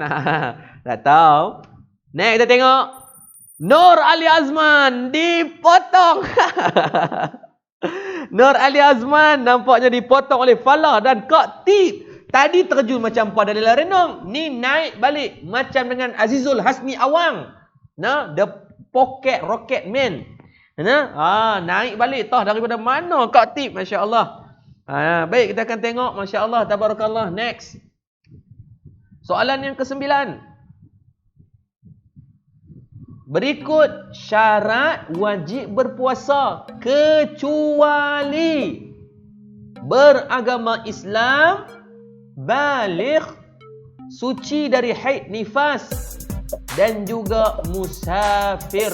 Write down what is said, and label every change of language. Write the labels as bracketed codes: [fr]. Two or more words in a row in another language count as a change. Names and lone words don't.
[ms] Tak tahu. Next kita tengok. Nur Ali Azman dipotong. Nur Ali Azman nampaknya dipotong oleh Falah dan Kak Tip. Tadi terjun macam Padalila Renong, ni naik balik macam dengan Azizul Hasmi Awang. The Pocket Rocket Man. Naik balik tah daripada mana Kak Tip, masya-Allah. Baik, kita akan tengok, [ar] ما شاء الله، تبارك الله. [ms] Next. Soalan yang ke-9. Berikut syarat wajib berpuasa kecuali beragama Islam, baligh, suci dari haid nifas dan juga musafir.